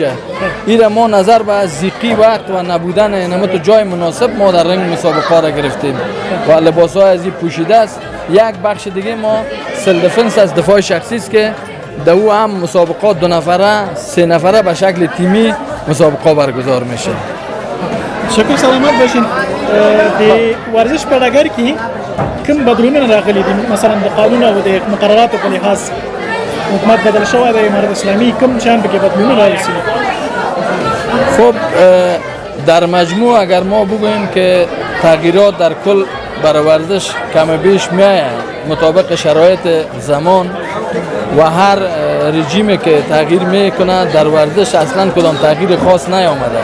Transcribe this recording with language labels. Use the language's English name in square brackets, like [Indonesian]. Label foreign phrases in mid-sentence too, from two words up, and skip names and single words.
[Persian] این ما نظر به ضیقی وقت و نبودن نمت جای مناسب ما در رنگ مسابقات را گرفتیم و لباس های از این پوشیده است. یک بخش دیگه ما [English] self defense [Persian] از دفاع شخصی است که در او هم مسابقات 2 نفره 3 نفره به شکل تیمی مسابقات برگزار میشه. شکر سلامت باشین. [Pashto] د ورزش په ډګر کې کوم بدلونونه راغلي دي؟ مثلا د قانون او د مقرراتو په لحاظ حکومت بدل شوی دی، امارت اسلامي کوم شان پکې بدلونونه راغلي؟ [Persian] خب در مجموع اگر ما بگوییم که تغییرات در کل برای ورزش کم بیش میآید مطابق شرایط زمان و هر رژیمی که تغییر میکنه در ورزش اصلا کدام تغییر خاص نیامده.